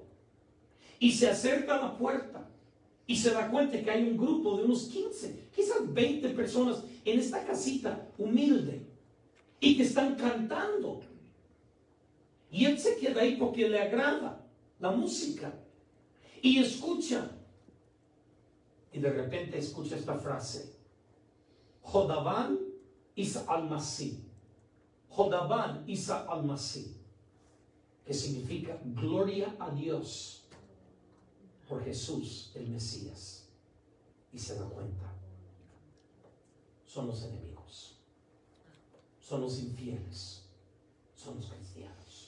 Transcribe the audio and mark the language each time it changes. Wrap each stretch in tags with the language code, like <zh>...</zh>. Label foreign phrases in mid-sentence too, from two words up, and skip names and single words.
<es>Y se acerca a la puerta y se da cuenta que hay un grupo de unos 15, quizás 20 personas en esta casita humilde y que están cantando. Y él se queda ahí porque le agrada la música y escucha. Y de repente escucha esta frase:</es> <ar>Jodaban Isa al-Masih. Jodaban Isa al-Masih,</ar> <es>que significa gloria a Dios por Jesús el Mesías. Y se da cuenta, son los enemigos, son los infieles, son los cristianos.</es>